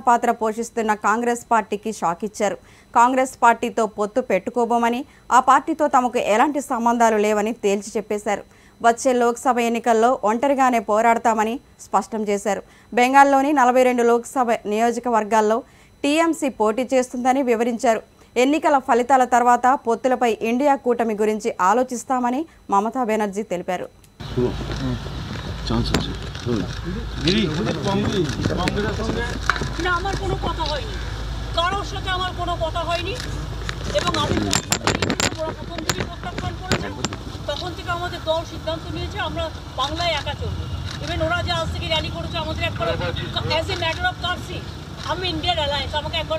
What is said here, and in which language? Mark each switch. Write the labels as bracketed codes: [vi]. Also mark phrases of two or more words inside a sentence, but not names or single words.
[te] పాత్ర పోషిస్తున్న కాంగ్రెస్ పార్టీకి షాక్ ఇచ్చారు కాంగ్రెస్ పార్టీతో పొత్తు పెట్టుకోబోమని ఆ పార్టీతో తమకు ఎలాంటి సంబంధాలు లేవని తేల్చి చెప్పేశారు వచ్చే లోక్సభ ఎన్నికల్లో ఒంటరిగానే పోరాడతామని స్పష్టం చేశారు బెంగాల్లోని 42 లోక్సభ నియోజకవర్గాల్లో టీఎంసీ పోటీ చేస్తుందని వివరించారు ఎన్నికల ఫలితాల తర్వాత పొత్తులపై ఇండియా కూటమి గురించి ఆలోచిస్తామని మమతా బెనర్జీ తెలిపారు [bn] তখন থেকে আমাদের দল সিদ্ধান্ত নিয়েছে আমরা বাংলায় একা চলবো ইভেন ওরা যে আজ থেকে র্যালি করেছে আমাদের একবার [en] as a matter of courtesy [bn] আমি ইন্ডিয়ার অ্যালায়েন্স আমাকে একবার